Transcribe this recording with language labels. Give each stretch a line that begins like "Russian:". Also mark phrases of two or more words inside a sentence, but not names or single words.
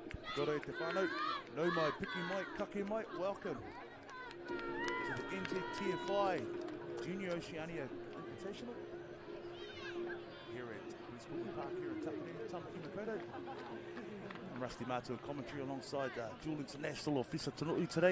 Māori: Dore te whānau, nau mai, piki mai, kake mai,
English: welcome to the NZTFI Junior Oceania Invitational here at Pulman Park here in Tamaki. I'm Rusty Martin, commentary alongside Dual International Officer Tanui today.